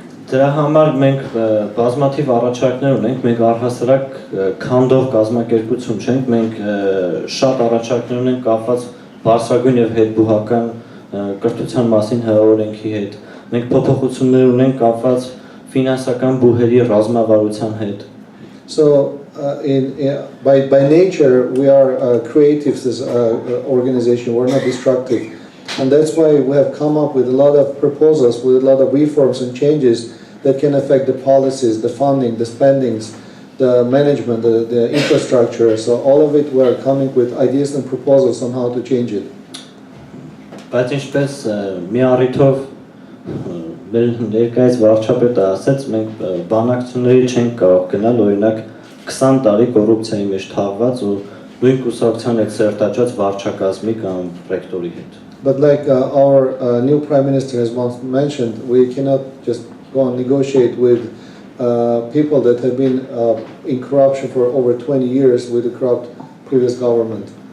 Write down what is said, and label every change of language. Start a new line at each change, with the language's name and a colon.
Armenian: Դրա համար մենք բազմաթիվ առաջարկներ ունենք, մենք առհասարակ քանդող կազմակերպություն չենք, մենք շատ առաջարկներ ունենք կապված բարձրագույն եւ հետբուհական կրթության մասին հրաորենքի հետ։ Մենք փոփոխություններ ունենք կապված ֆինանսական բուհերի ռազմավարության հետ։
English: So by nature we are creative as an organization. We're not destructive. And that's why we have come up with a lot of proposals, with a lot of reforms and changes that can affect the policies, the funding, the spendings, the management, the infrastructure. So all of it, we're coming with ideas and proposals on how to change it.
Armenian: Բայց ինչպես մի առիթով մեր ներկայիս վարչապետը ասաց, մենք բանակցությունների չենք կարող գնալ, օրինակ 20 տարի կոռուպցիայի մեջ թաղված ու նույն կուսակցության հետ սերտաճած վարչակազմի կամ ռեկտորի հետ։
English: But like our new Prime Minister has once mentioned, we cannot just go and negotiate with people that have been in corruption for over 20 years with the corrupt previous government.